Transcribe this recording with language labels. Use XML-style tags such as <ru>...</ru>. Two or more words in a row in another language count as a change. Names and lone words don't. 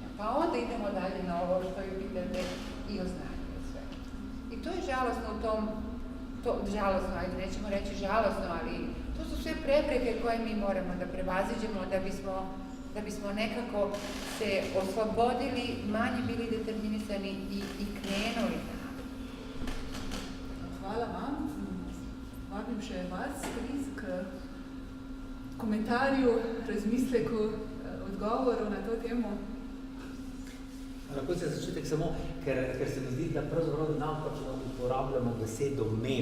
<sr>Pa onda idemo dalje na ovo što je pitate i o znanju i sve. I to je žalosno u tom, žalosno, ajde nećemo reći žalosno, ali to su sve prepreke koje mi moramo da prevaziđemo da bismo nekako se oslobodili, manje bili determinisani i krenuli na. Hvala vam.</sr> <sl>Vabim še vas, Kris, k komentarju, razmisleku, odgovoru na to temo. Lahko se začetek samo, ker se mi zdi, da pravzaprav napačno uporabljamo besedo mem.</sl>